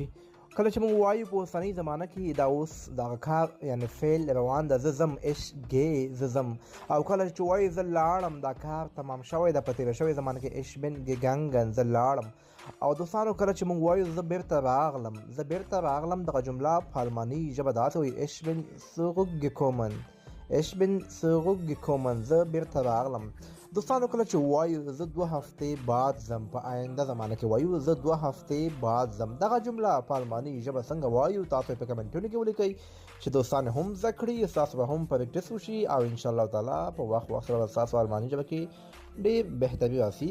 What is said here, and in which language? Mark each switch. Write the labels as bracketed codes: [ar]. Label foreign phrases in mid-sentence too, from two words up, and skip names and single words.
[ps] کله چې موږ وایو په اوسنۍ زمانه کې دا اوس دغه کار یعنې فعل روان ده، زه ځم [de] ich gehe [ps] زه ځم. او کله چې وایو زه لاړم دا کار تمام شوی ده په تېره شوې زمانه کې [de] ich bin gegangen [ps] زه لاړم. او دوستانو کله چې موږ وایو زه بیرته راغلم دغه جمله په الماني ژبه داسې وایي [de] ich bin zurückgekommen ich bin zurückgekommen [ps] زه بیرته راغلم. دوستانو کله چې وایو زه 2 هفتې بعد ځم په آینده زمانه کې وایو زه 2 هفتې بعد ځم. دغه جمله په الماني ژبه څنګه وایو تاسو په کمنټونو کې ولیکئ چې دوستان هم زده کړي، ستاسو به هم پریکټس وشي او [ar] ان شاء الله تعالی [ps] په وخت سره ستاسو الماني ژبه کې ډېر بهتري راسي.